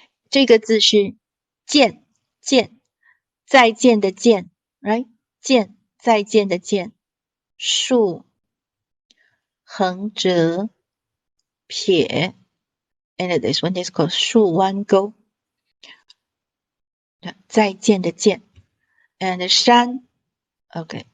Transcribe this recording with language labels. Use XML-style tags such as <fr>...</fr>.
<zh>这个字是见，见，再见的见 ，</zh> <en>right?</en> <zh>见，再见的见。</zh> <en>竖，横折，撇 ，and this one is called 竖弯钩。</en> <zh>再见的见 ，and 山 ，okay.</zh>